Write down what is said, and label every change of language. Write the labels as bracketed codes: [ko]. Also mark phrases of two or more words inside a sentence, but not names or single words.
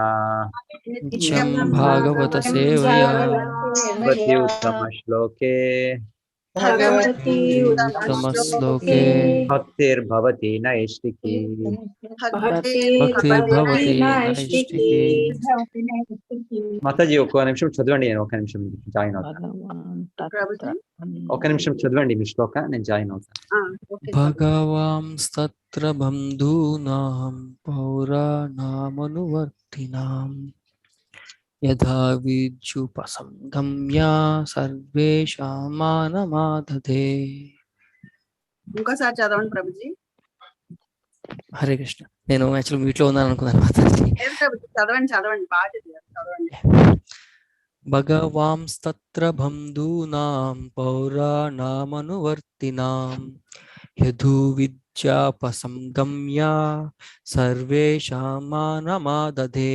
[sa] नित्यं नित्यं भागवतसेवया भवति उत्तमश्लोके भगवती उत्तमश्लोके उत्तमश्लोके भक्तिर्भवति नैष्टिकी। भक्तिर्भवति भक्तिर्भवति नैष्टिकी। नैष्टिकी। [te] మాతాజీ ఒక్క నిమిషం చదవండి, నేను ఒక నిమిషం జాయిన్ అవుతాను. [sa] भगवान् [te] ప్రభుజీ ఒక నిమిషం చదవండి మీ శ్లోక, నేను జాయిన్ అవుతాను. ఓకే [sa] भगवांस्तत्र बन्धूनां पौराणामनुवर्तिनां यथा विद्युपसङ्गम्य सर्वेषां मानमादधे। [te] ఇంకోసారి చదవండి ప్రభుజీ. హరే కృష్ణ. నేను [en] actual meetలో [te] ఉన్నాను అనుకున్నాను మాతాజీ. లేదు ప్రభుజీ, చదవండి బాగా చదవండి. [sa] భగవాంస్తత్ర బంధూనాం పౌరాణామనువర్తినాం యధు విద్యాపసంగమ్య సర్వేషాం మానమాదధే.